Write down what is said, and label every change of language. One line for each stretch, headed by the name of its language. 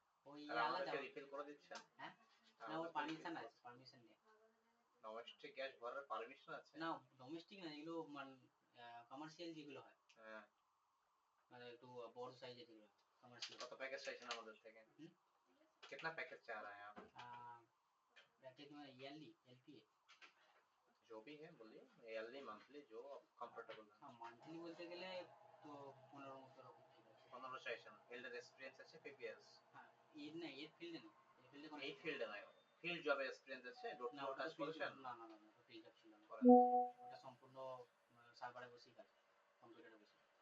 Bangla: ওই আর আলাদা আমাদেরকে রিফিল করে দিচ্ছেন? হ্যাঁ, না ও পারমিশন আছে, পারমিশন নেই। ডোমেস্টিক গ্যাস ভরার পারমিশন আছে? না, ডোমেস্টিক না, এগুলো মানে কমার্শিয়াল যেগুলো হয়, হ্যাঁ, মানে একটু বড় সাইজের যেগুলো कमर्शियल। কত প্যাকেজ চাইছেন আমাদের থেকে?
Hindi: कितना पैकेज चाह रहे हैं आप? पैकेज में ईयरली एलपीए जो भी है बोलिए, ईयरली मंथली जो कंफर्टेबल है। हाँ, मंथली बोलते
Bangla: गেলে তো 15 মতো রকম ঠিক আছে। 15 চাইছেন। ফিল্ডের এক্সপেরিয়েন্স আছে পিপিএস? হ্যাঁ, এর না, এর ফিল্ডে না, এর ফিল্ডে কোনো এই ফিল্ডে নাই, ফিল্ড জবে এক্সপেরিয়েন্স আছে, ডোর টু ডোর কাজ করেছেন? না না না, ওটা ফিল্ড জব ছিল না, ওটা সম্পূর্ণ সার্ভারে বসেই কাজ, কম্পিউটারে বসে।